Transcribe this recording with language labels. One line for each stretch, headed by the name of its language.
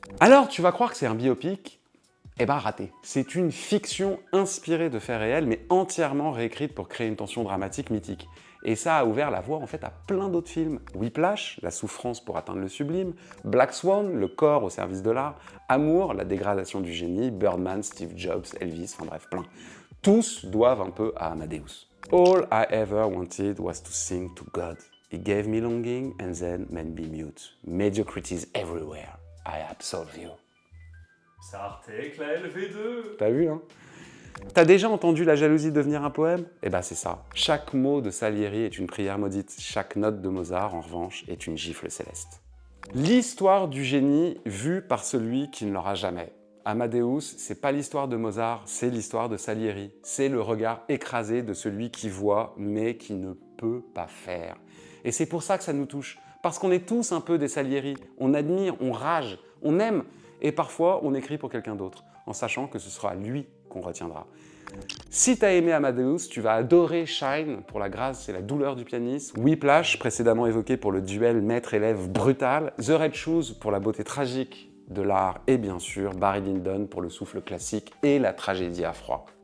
French: Alors, tu vas croire que c'est un biopic? Eh ben raté. C'est une fiction inspirée de faits réels, mais entièrement réécrite pour créer une tension dramatique mythique. Et ça a ouvert la voie en fait à plein d'autres films. Whiplash, la souffrance pour atteindre le sublime, Black Swan, le corps au service de l'art, Amour, la dégradation du génie, Birdman, Steve Jobs, Elvis, enfin bref, plein. Tous doivent un peu à Amadeus.
English: All I ever wanted was to sing to God. He gave me longing and then made me mute. Mediocrities everywhere. I absolve you.
French: C'est Arte avec la LV2. T'as vu, hein? T'as déjà entendu la jalousie devenir un poème? Eh ben c'est ça. Chaque mot de Salieri est une prière maudite. Chaque note de Mozart, en revanche, est une gifle céleste. L'histoire du génie vue par celui qui ne l'aura jamais. Amadeus, c'est pas l'histoire de Mozart, c'est l'histoire de Salieri. C'est le regard écrasé de celui qui voit, mais qui ne peut pas faire. Et c'est pour ça que ça nous touche. Parce qu'on est tous un peu des Salieri. On admire, on rage, on aime. Et parfois, on écrit pour quelqu'un d'autre, en sachant que ce sera lui qu'on retiendra. Si t'as aimé Amadeus, tu vas adorer Shine pour la grâce et la douleur du pianiste, Whiplash, précédemment évoqué pour le duel maître-élève brutal, The Red Shoes pour la beauté tragique de l'art et bien sûr Barry Lyndon pour le souffle classique et la tragédie à froid.